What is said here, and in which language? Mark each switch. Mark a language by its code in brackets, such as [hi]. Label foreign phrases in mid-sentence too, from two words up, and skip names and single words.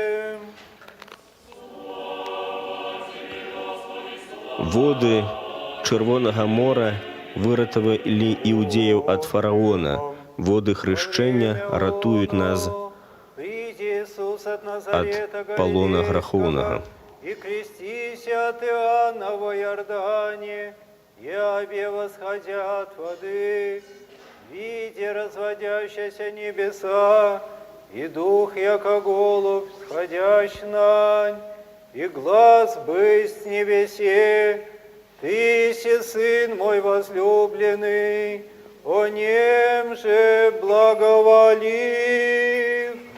[be] Воды Чырвонага мора выратавалі іўдеяў ад фараона. Воды хрышчэння ратуюць нас ад палона грахоўнага. [cu] И крестися от Иоанна во Иордане, и обе восходя от воды, видя разводящиеся небеса, и дух, яко голубь, сходящ нань, и глас бысть с небесе, Ты си Сын мой возлюбленный, о нем же благоволив.